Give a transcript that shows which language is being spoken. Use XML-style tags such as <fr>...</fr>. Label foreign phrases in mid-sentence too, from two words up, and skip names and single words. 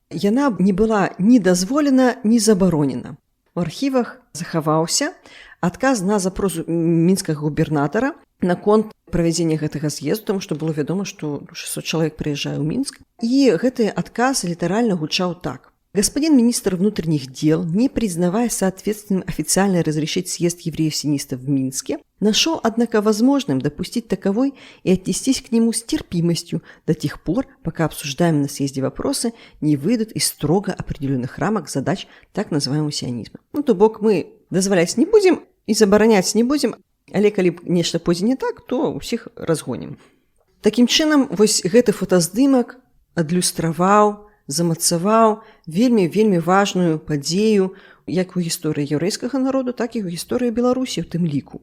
<be>Яна не была ні дазволена, ні забаронена. У архівах захаваўся адказ на запрос мінскага губернатара наконт правядзення гэтага з'езду, таму што было вядома, што 600 чалавек прыязджае ў Мінск. І гэты адказ літаральна гучаў так.</be> <ru>Господин министр внутренних дел, не признавая соответственным официально разрешить съезд евреев-сионистов в Минске, Нашел, однако, возможным допустить таковой и отнестись к нему с терпимостью до тех пор, пока обсуждаемые на съезде вопросы не выйдут из строго определенных рамок задач так называемого сионизма.</ru> <be>То бок мы дозволяць не будем и забараняць не будем, але калі нешта пойдзе не так, то ўсіх разгонім. Такім чынам, вось гэты фотаздымак адлюстраваў, замацаваў вельмі важную падзею як у гісторыі яўрэйскага народу, так і ў гісторыі Беларусі ў тым ліку.</be>